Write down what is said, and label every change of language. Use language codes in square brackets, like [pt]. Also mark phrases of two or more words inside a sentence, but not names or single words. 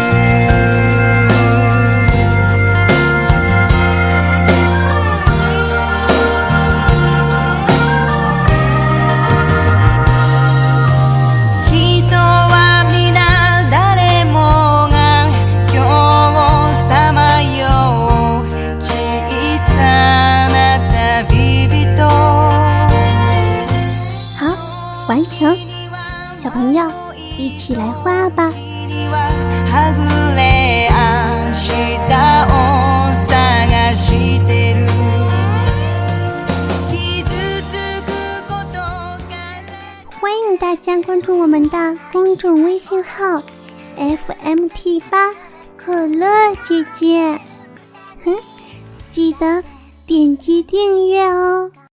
[ja] 人は皆誰もが今日さまよう小さな旅人。 [zh] 好，完成。小朋友，一起来画吧。 [ja] はぐれ明日を探してる。傷つくことが [zh] 欢迎大家关注我们的公众微信号 FMT8可乐姐姐，记得点击订阅哦。